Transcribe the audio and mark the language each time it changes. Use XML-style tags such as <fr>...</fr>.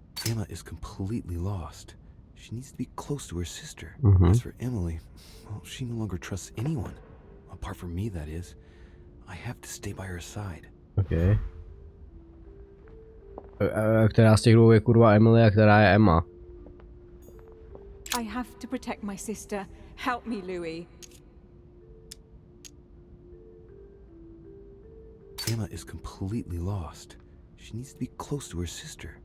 <en>Emma is completely lost. She needs to be close to her sister. As for Emily, well, she no longer trusts anyone. Apart from me, that is. I have to stay by her side. Okay.</en> <cs>Která z těch dvou je kurva Emily a která je Emma?</cs> <en>I have to protect my sister. Help me, Louis. Emma is completely lost. She needs to be close to her sister.</en>